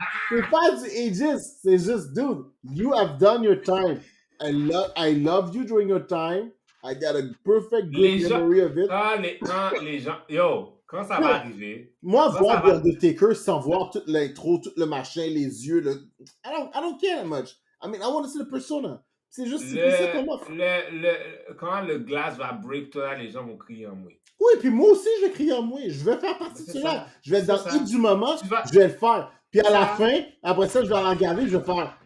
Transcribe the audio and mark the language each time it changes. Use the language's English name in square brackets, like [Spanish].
[French] C'est pas du ageisme, c'est juste, [English] dude, you have done your time. I love you during your time. I got a perfect good memory of it. [French] Les gens, yo! Quand ça va arriver... Moi, voir The Undertaker sans voir toute l'intro, tout le machin, les yeux, [English] I don't care that much. I mean, I want to see the persona. [French] C'est juste ça qu'on offre. Quand le glace va break, toi, les gens vont crier en moi. Oui, puis moi aussi, je vais crier en moi. Je vais faire partie de cela. Je vais être dans le hit du moment, je vais le faire. Puis à la fin, après ça, je vais regarder, je vais faire...